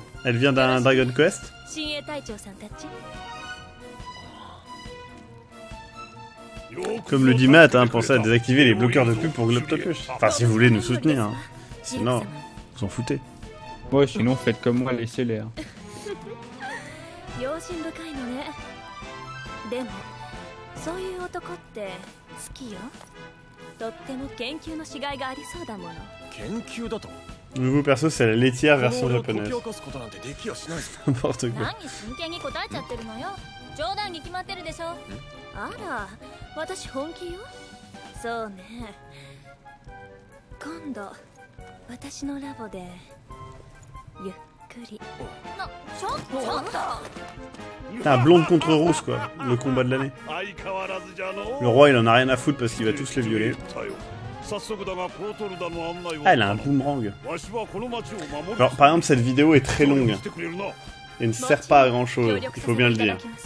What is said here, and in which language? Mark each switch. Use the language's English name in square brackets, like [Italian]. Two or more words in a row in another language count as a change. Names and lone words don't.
[French] Elle vient d'un Dragon Quest? Comme le dit Matt, hein, pensez à désactiver les bloqueurs de pub pour Globtopus. Enfin, si vous voulez nous soutenir. Hein. Sinon, vous en foutez. Ouais, sinon faites comme moi, laissez-les. Hein. [Japanese] 用心深いのね。でもそういう男って好きよ。とっても研究のしがいがありそうだもの。研究だと。 [French] Le nouveau perso, c'est la laitière version japonaise. N'importe quoi. [Japanese] 何真剣に答えちゃってるのよ。冗談に決まってるでしょ。あら、私本気よ。そうね。今度私のラボでゆっくり。ちょっと。 [French] Ah, blonde contre rousse, quoi. Le combat de l'année. Le roi, il en a rien à foutre parce qu'il va tous les violer. Ah, elle a un boomerang. Alors, par exemple, cette vidéo est très longue. Et ne sert pas à grand chose, il faut bien le dire.